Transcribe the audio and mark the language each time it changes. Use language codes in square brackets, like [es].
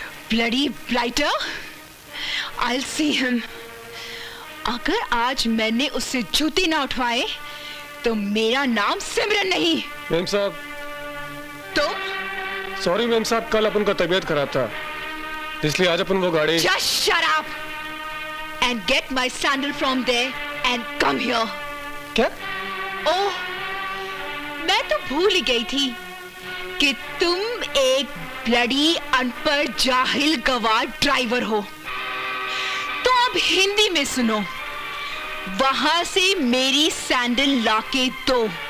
[en] Bloody blighter, I'll see him। [hi] अगर आज मैंने उससे जूती ना उठवाए तो मेरा नाम सिमरन नहीं। मैम साहब। तो? सॉरी मैम साहब, कल अपन का तबीयत खराब था इसलिए आज अपन वो गाड़ी। [en] Just shut up and get my sandal from there and come here। [hi] क्या? ओह, मैं तो भूल ही गई थी कि तुम एक ब्लडी अनपढ़ जाहिल गवार ड्राइवर हो। तो अब हिंदी में सुनो, वहां से मेरी सैंडल लाके दो।